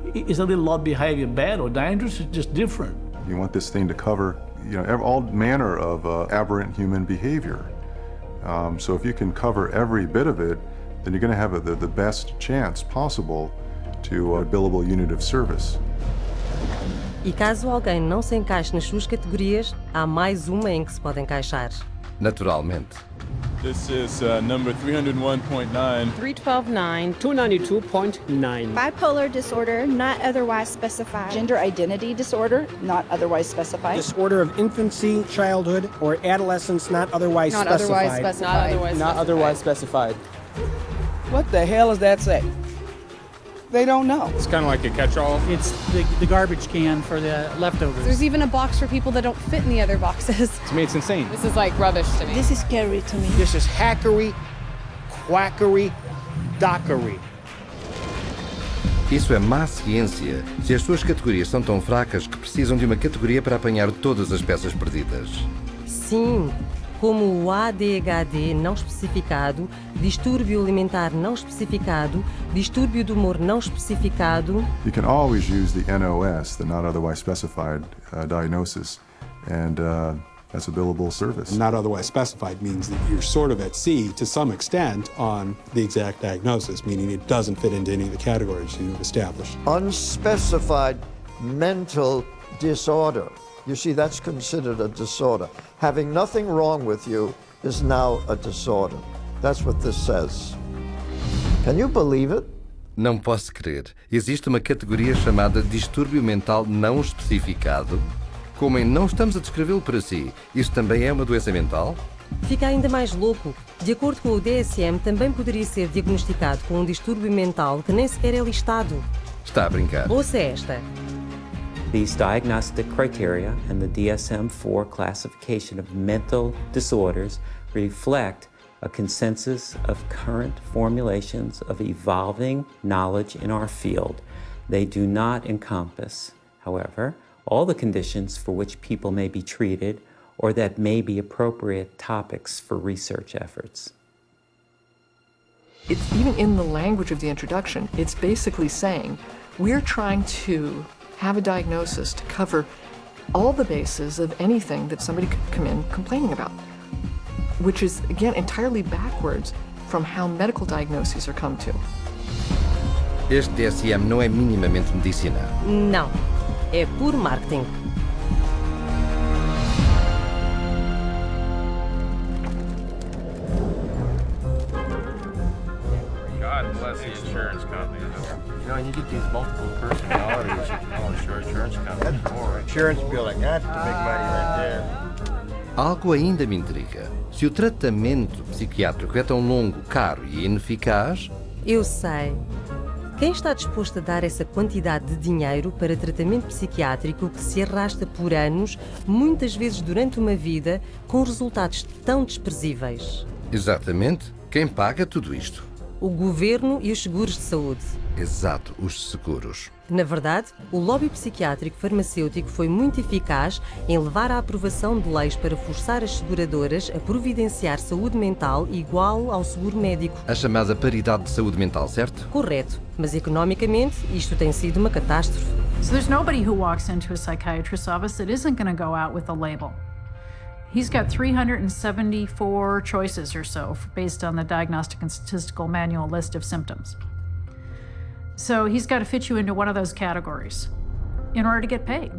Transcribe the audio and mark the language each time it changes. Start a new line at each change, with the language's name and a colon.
English: Is a little odd behavior bad or dangerous? It's just different. You want this thing to cover, all manner of aberrant human behavior. So if you can cover every bit of it, then you're going to have the best chance possible to a billable unit of service.
Portuguese: E caso alguém não se encaixe nas suas categorias, há mais uma em que se pode encaixar. Naturalmente.
English: This is number 301.9. 312.9. 292.9. Bipolar disorder, not otherwise specified. Gender identity disorder, not otherwise specified. Disorder of infancy, childhood, or adolescence, not otherwise specified. Not otherwise specified. What the hell does that say? They don't know. It's kind of like a catch-all. It's the garbage can for the leftovers. There's even a box for people that don't fit in the other boxes. To me, it's insane. This is like rubbish to me. This is scary to me. This is hackery, quackery, dockery.
Portuguese: Isso é má ciência, se as suas categorias são tão fracas que precisam de uma categoria para apanhar todas as peças perdidas. Sim, como o ADHD não especificado, distúrbio alimentar não especificado, distúrbio do humor não especificado.
English: You can always use the NOS, the not otherwise specified diagnosis, and that's a billable service. Not otherwise specified means that you're sort of at sea to some extent on the exact diagnosis, meaning it doesn't fit into any of the categories you've established. Unspecified mental disorder. You see, that's considered a disorder. Having nothing wrong with you is now a disorder. That's what this says. Can you believe it?
Portuguese: Não posso crer. Existe uma categoria chamada distúrbio mental não especificado? Como em não estamos a descrevê-lo para si, isso também é uma doença mental? Fica ainda mais louco. De acordo com o DSM, também poderia ser diagnosticado com um distúrbio mental que nem sequer é listado. Está a brincar. Ouça esta.
English: These diagnostic criteria and the DSM-4 classification of mental disorders reflect a consensus of current formulations of evolving knowledge in our field. They do not encompass, however, all the conditions for which people may be treated or that may be appropriate topics for research efforts. It's even in the language of the introduction, it's basically saying we're trying to have a diagnosis to cover all the bases of anything that somebody could come in complaining about, which is, again, entirely backwards from how medical diagnoses are come to. Este DSM não é minimamente medicinal. Não, é puro marketing. God bless the insurance company. And you get these multiple personalities, you can call insurance companies more. Insurance billing, that's the big money right there.
Portuguese: Algo ainda me intriga. Se o tratamento psiquiátrico é tão longo, caro e ineficaz... Eu sei. Quem está disposto a dar essa quantidade de dinheiro para tratamento psiquiátrico que se arrasta por anos, muitas vezes durante uma vida, com resultados tão desprezíveis? Exatamente. Quem paga tudo isto? O governo e os seguros de saúde. Exato, os seguros. Na verdade, o lobby psiquiátrico farmacêutico foi muito eficaz em levar à aprovação de leis para forçar as seguradoras a providenciar saúde mental igual ao seguro médico. A chamada paridade de saúde mental, certo? Correto, mas economicamente isto tem sido uma catástrofe.
English: So there's nobody who walks into a psychiatrist's office that isn't going to go out with a label. He's got 374 choices or so based on the Diagnostic and Statistical Manual list of symptoms. So he's got to fit you into one of those categories in order to get paid.